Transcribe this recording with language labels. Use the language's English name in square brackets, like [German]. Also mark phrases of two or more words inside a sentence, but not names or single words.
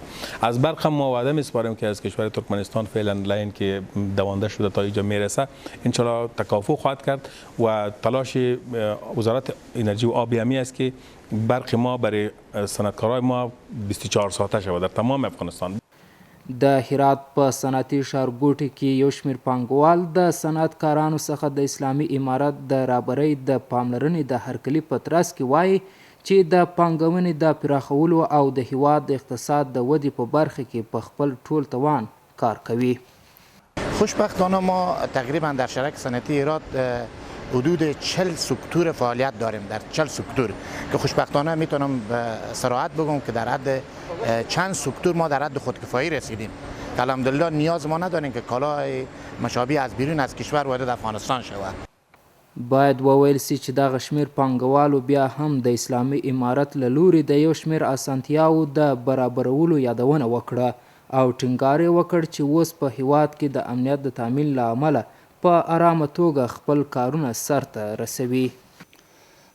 [Persian] از برق هم ما وعده میسپاریم که از کشور ترکمنستان فعلا لاین که دوانده شده تا اینجا میرسه انشالله تکافؤ خواهد کرد و تلاش وزارت انرژی و آب همی است که برق ما برای صنعتکارای ما 24 ساعته شود در تمام افغانستان. [Pashto] د هرات په صنعتي ښارګوټي کې یو شمېر پانګوال د صنعتکارانو څخه د اسلامي امارت د رهبرۍ د پاملرنې د هرکلي په ترڅ کې وایي چې د پانګونې د پراخولو او د هیواد د اقتصاد د ودې په برخه کې په خپل ټول توان کار کوي. [Persian] خوشبختانه ما تقریبا در شرک صنعتی هرات حدود 40 سکتور فعالیت داریم، در 40 سکتور که خوشبختانه میتونم صراحت بگم که در حد چند سکتور ما در حد خودکفایی رسیدیم که الحمدلله نیاز ما نداریم که کالای مشابه از بیرون از کشور وارد افغانستان شود. [Pashto] باید وویل سي چې دغه شمېر پانګوالو بیا هم د اسلامي امارت له لوري د یو شمېر اسانتیاوو د برابرولو یادونه وکړه او ټینګار یې وکړ چې اوس په هیواد کې د امنیت د تامین له امله په آرامه توګه خپل کارونه سرته رسوي.